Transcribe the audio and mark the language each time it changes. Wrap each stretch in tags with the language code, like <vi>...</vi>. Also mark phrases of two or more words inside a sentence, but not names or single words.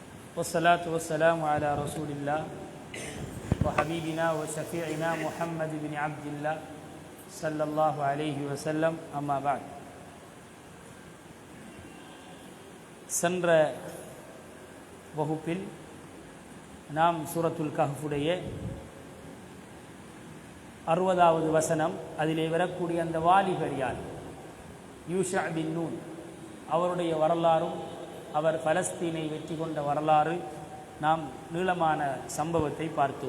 <ar>والصلاة والسلام على رسول الله وحبيبنا وشفيعنا محمد بن عبد الله صلى الله عليه وسلم أما بعد.</ar> <ta>சென்ற வகுப்பில் நாம் சூரத்துல் கஹ்ஃபுடைய 60வது வசனம், அதிலே வரக்கூடிய அந்த வாலிபர் யார், யூஷா பின் நூன், அவருடைய வரலாறும் அவர் பலஸ்தீனை வெற்றி கொண்ட வரலாறு, நாம் நீளமான சம்பவத்தை பார்த்தோம்.</ta>